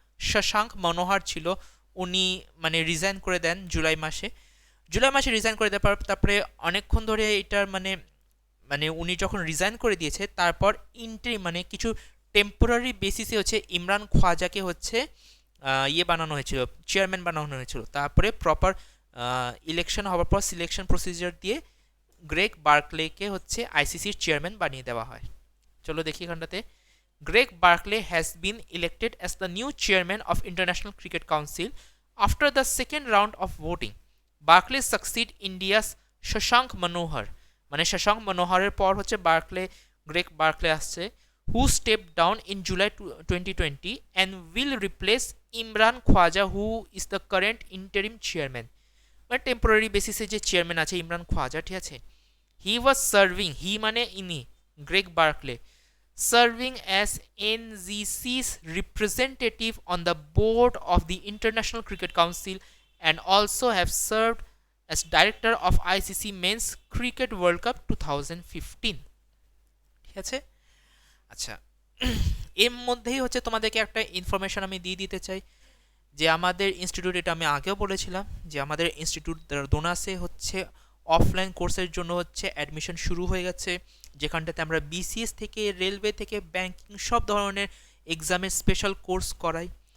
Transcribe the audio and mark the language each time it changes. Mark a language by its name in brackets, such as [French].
[Bangla] শশাঙ্ক মনোহর ছিল, উনি মানে রিজাইন করে দেন জুলাই মাসে রিজাইন করে দেওয়ার পর তারপরে অনেকক্ষণ ধরে এটার মানে মানে উনি যখন রিজাইন করে দিয়েছে, তারপর মানে কিছু টেম্পোরারি বেসিসে হচ্ছে ইমরান খোয়াজাকে হচ্ছে বানানো হয়েছিল, চেয়ারম্যান বানানো হয়েছিল। তারপরে প্রপার ইলেকশন হওয়ার পর সিলেকশন প্রসিজার দিয়ে গ্রেগ বার্কলেকে হচ্ছে আইসিসির চেয়ারম্যান বানিয়ে দেওয়া হয়। চলো দেখি এখানটাতে। [English] Greg Barkley has been elected as the new chairman of International Cricket Council after the second round of voting. Barkley succeed India's Shashank Manohar, [Bangla] মানে শশাঙ্ক মনোহরের পর হচ্ছে গ্রেগ বার্কলে আসছে, [English] who stepped down in July 2020 and will replace Imran Khwaja, who is the current interim chairman। [Bangla] মানে temporary বেসিসে যে chairman আছে ইমরান খোয়াজা, ঠিক আছে। [English] he was serving, he [Bangla] মানে ইনি Greg Berkeley, [English] serving as NGC's representative on the board of the International Cricket Council and also have served as director of ICC Men's Cricket World Cup 2015। [Bangla] ঠিক আছে। আচ্ছা, এর মধ্যেই হচ্ছে তোমাদেরকে একটা ইনফরমেশন আমি দিয়ে দিতে চাই যে আমাদের ইনস্টিটিউট, এটা আমি আগেও বলেছিলাম যে আমাদের ইনস্টিটিউট দোনাসে হচ্ছে অফলাইন কোর্সের জন্য হচ্ছে অ্যাডমিশন শুরু হয়ে গেছে, যেখানটাতে আমরা বিসিএস থেকে রেলওয়ে থেকে ব্যাংকিং সব ধরনের এক্সামের স্পেশাল কোর্স করাই।